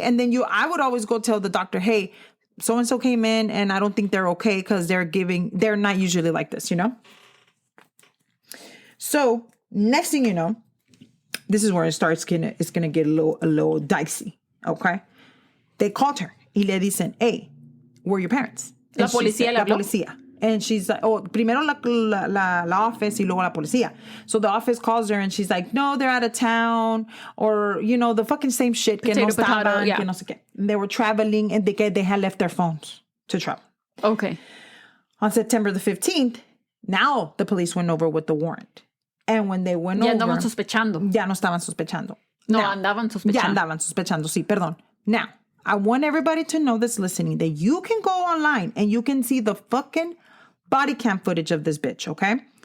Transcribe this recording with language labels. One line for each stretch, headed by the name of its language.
English: And then I would always go tell the doctor, hey, so-and-so came in and I don't think they're okay because they're not usually like this, you know? So next thing you know, this is where it's going to get a little dicey. Okay. They called her
Spanish: y le dicen,
English: hey, where are your parents?
Spanish: La policía le habló. La policía.
English: And she's like, oh,
Spanish: primero la office y luego la policía.
English: So the office calls her and she's like, no, they're out of town. Or, you know, the fucking same shit.
Spanish: Que no estaban, que no sé qué.
English: They were traveling and they had left their phones to travel. Okay. On September the 15th, now the police went over with the warrant. And when they went over...
Spanish: Ya andaban sospechando. Ya no estaban sospechando. No, andaban sospechando. Ya andaban sospechando, sí, perdón.
English: Now, I want everybody to know that's listening that you can go online and you can see the fucking body cam footage of this bitch, okay?